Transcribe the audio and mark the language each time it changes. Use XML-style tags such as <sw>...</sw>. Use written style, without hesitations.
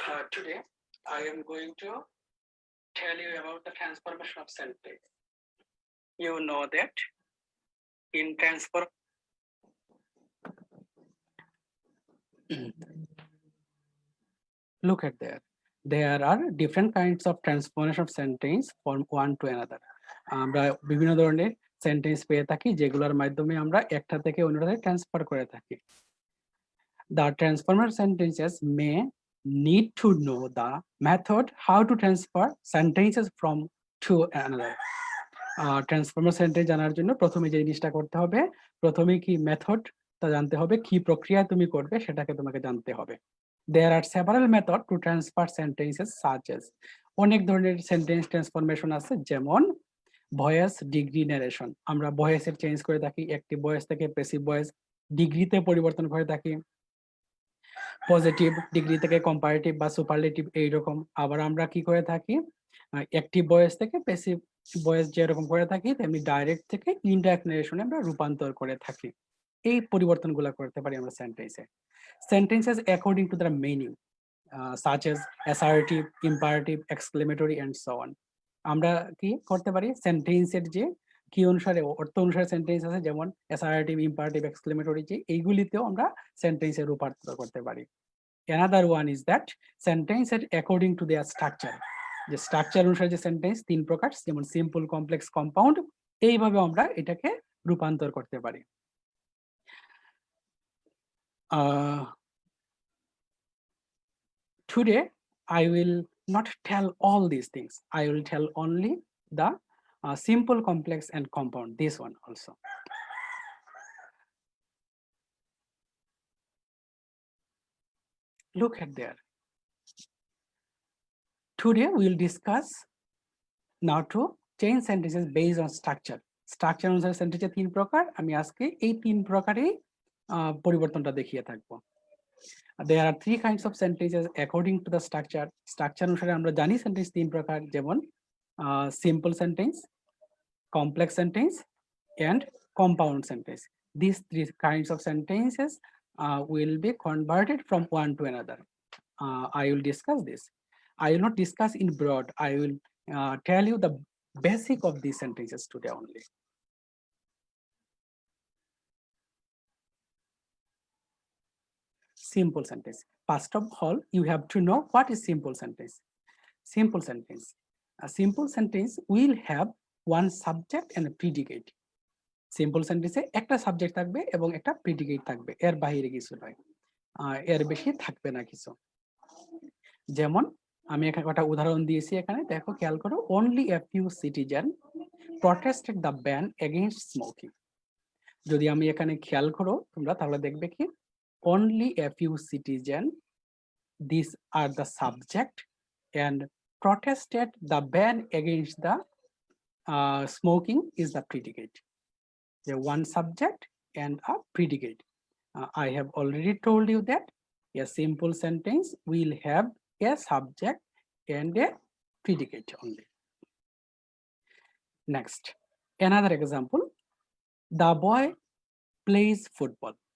<en>Today I am going to tell you about the transformation of sentence. You know that in look at there are different kinds of transformation of sentence from one to another.</en> <bn>আমরা বিভিন্ন ধরনের sentence পেয়ে থাকি যেগুলোর মাধ্যমে আমরা একটা থেকে অন্যটাতে ট্রান্সফার করে থাকি।</bn> <en>The transformer sentences may need to know the method how to transfer sentences from to another.</en> <bn>Transformer sentence জানার জন্য প্রথমে যে জিনিসটা করতে হবে, প্রথমে কি মেথড তা জানতে হবে, কি প্রক্রিয়া তুমি করবে সেটাকে তোমাকে জানতে হবে।</bn> <en>There are several methods to transfer sentences such as</en> <bn>অনেক ধরনের সেন্টেন্স ট্রান্সফরমেশন আছে, যেমন ভয়েস, ডিগ্রি, ন্যারেশন। আমরা ভয়েসের চেঞ্জ করে থাকি, অ্যাক্টিভ ভয়েস থেকে প্যাসিভ ভয়েস, ডিগ্রিতে পরিবর্তন করে থাকি, পজিটিভ ডিগ্রি থেকে কম্পারেটিভ বা সুপারলেটিভ এইরকম। আবার আমরা কি করে থাকি, অ্যাক্টিভ ভয়েস থেকে প্যাসিভ ভয়েস যেরকম করে থাকি তেমনি ডাইরেক্ট থেকে ইনডাইরেক্ট ন্যারেশনে আমরা রূপান্তর করে থাকি। এই পরিবর্তনগুলো করতে পারি আমরা সেন্টেন্সে।</bn> <en>Sentences according to their meaning, such as assertive, imperative, exclamatory, and so on.</en> <bn>আমরা কি করতে পারি, সেন্টেন্সের যে কি অনুসারে অর্থ অনুসারে সেন্টেন্স আছে, যেমন অ্যাসার্টিভ, ইম্পারেটিভ, এক্সক্লেমেটরি, যে এইগুলিতেও আমরা সেন্টেন্সের রূপান্তর করতে পারি।</bn> <en>Another one is that sentences according to their structure,</en> <bn>যে স্ট্রাকচার অনুসারে যে সেন্টেন্স 3 প্রকার, যেমন সিম্পল, কমপ্লেক্স, কম্পাউন্ড, এইভাবে আমরা এটাকে রূপান্তর করতে পারি।</bn> <en>Today I will not tell all these things. I will tell only the simple, complex, and compound. This one also. Look at there. Today we will discuss now to change sentences based on structure.</en> <bn>Structure অনুসারে সেন্টেন্সের 3 প্রকার, আমি আজকে এই 3 প্রকারেই পরিবর্তনটা দেখিয়ে থাকবো।</bn> <en>There are 3 kinds of sentences according to the structure.</en> <bn>Structure অনুসারে আমরা জানি সেন্টেন্স 3 প্রকার, যেমন simple sentence,</bn> <en>complex sentence, and compound sentence. These 3 kinds of sentences will be converted from one to another. I will discuss this. I will not discuss in broad. I will tell you the basic of these sentences today only. Simple sentence. First of all, you have to know what is simple sentence. Simple sentence. A simple sentence will have one subject and a predicate.</en> <bn>Simple সেন্টেন্সে একটা subject থাকবে এবং একটা predicate থাকবে, এর বাইরে কিছু নয়, এর বেশি থাকবে না কিছু। যেমন আমি একটা উদাহরণ দিয়েছি এখানে, দেখো খেয়াল করো,</bn> <en>Only a few citizen protested the ban against smoking.</en> <bn>যদি আমি এখানে খেয়াল করো তোমরা, তাহলে দেখবে কি</bn> <en>Only a few citizen, this are the subject, and protested the ban against the smoking is the predicate. One subject and a predicate. I have already told you that a simple sentence will have a subject and a predicate only. Next, another example, the boy plays football.</en>